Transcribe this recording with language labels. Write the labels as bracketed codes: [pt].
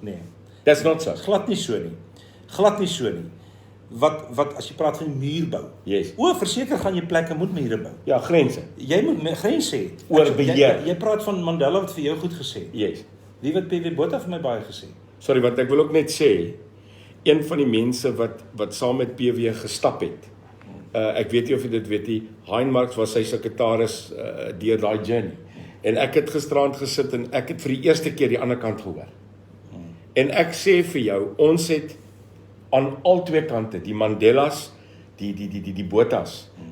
[af] Nee. [en] That's not so. [af] Glad nie so nie. Glad nie so nie. Wat as jy praat van muur bou. [en] Yes. [af] Verseker gaan jy plekke moet mure bou. Ja, grense. Jy moet grense hê. Oor beheer. Jy praat van Mandela wat vir jou goed gesê. [en] Yes. [af] Wie wat PW Botha vir my baie gesê. Sorry, wat ek wil ook net sê, een van die mense wat saam met PW gestap het. Ek weet nie of jy dit weet nie, Hein Marx was sy sekretaris deur daai journey. En ek het gisterand gesit en ek het vir die eerste keer die ander kant gehoor. En ek sê vir jou, ons het aan al twee kante, die Mandelas, die Bothas.